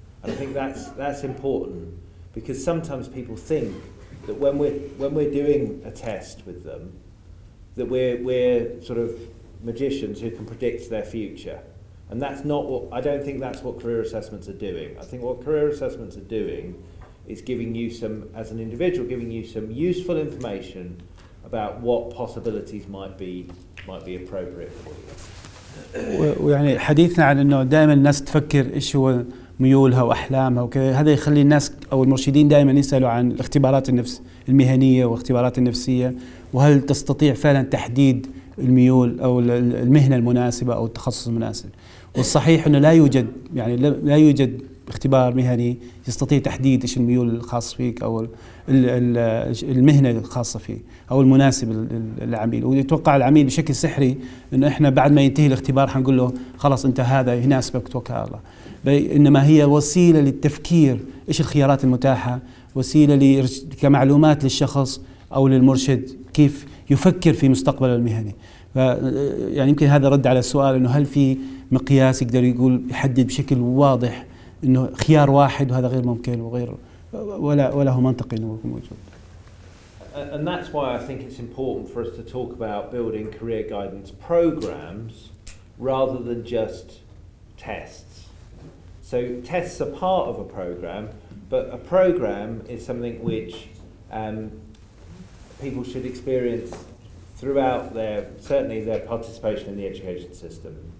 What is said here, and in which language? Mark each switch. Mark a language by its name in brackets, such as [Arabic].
[English] And I think that's important, because sometimes people think that when we're doing a test with them, that we're sort of magicians who can predict their future. And that's not what, I don't think that's what career assessments are doing. I think what career assessments are doing is giving you some, as an individual, giving you some useful information about what possibilities might be appropriate for you. [Arabic] ويعني حديثنا عن انه دائما الناس تفكر ايش هو ميولها واحلامها وكذا، هذا يخلي الناس او المرشدين دائما يسالوا عن الاختبارات المهنيه واختبارات النفسيه، وهل تستطيع فعلا تحديد الميول او المهنه المناسبه او التخصص المناسب. والصحيح انه لا يوجد اختبار مهني يستطيع تحديد ايش الميول الخاص فيك او المهنه الخاصه فيه او المناسب للعميل. ويتوقع العميل بشكل سحري انه احنا بعد ما ينتهي الاختبار حنقول له خلاص انت هذا يناسبك توكل على الله. انما هي وسيله للتفكير ايش الخيارات المتاحه، وسيله كمعلومات للشخص او للمرشد كيف يفكر في مستقبله المهني. يعني يمكن هذا رد على السؤال انه هل في مقياس يقدر يحدد بشكل واضح انه خيار واحد وهذا غير ممكن وغير ولا هو منطقي انه يكون موجود. [English] And that's why I think it's important for us to talk about building career guidance programs rather than just tests. So tests are part of a program, but a program is something which people should experience throughout certainly their participation in the education system.